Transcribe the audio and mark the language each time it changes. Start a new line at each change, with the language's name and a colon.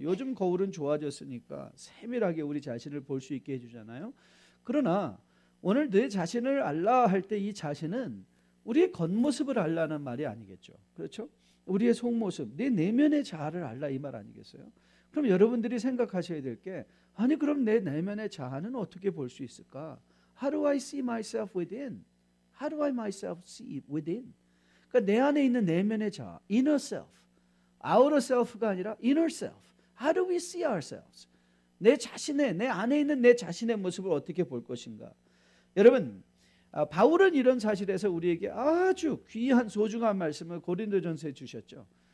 Korean: 요즘 거울은 좋아졌으니까 세밀하게 우리 자신을 볼 수 있게 해주잖아요. 그러나 오늘 내 자신을 알라 할 때 이 자신은 우리의 겉모습을 알라는 말이 아니겠죠. 그렇죠? 우리의 속모습, 내 내면의 자아를 알라 이 말 아니겠어요? 그럼 여러분들이 생각하셔야 될 게, 아니 그럼 내 내면의 자아는 어떻게 볼 수 있을까?
English: How do I see myself within? How do I myself see within?
Korean: 그러니까 내 안에 있는 내면의 자아,
English: inner self, outer self
Korean: 가 아니라 inner self.
English: How do we see ourselves?
Korean: 내 안에 있는 내 자신의 모습을 어떻게 볼 것인가? 여러분, 바울은 이런 사실에서 우리에게 아주 귀한 소중한 말씀을 고린도전서에 주셨죠.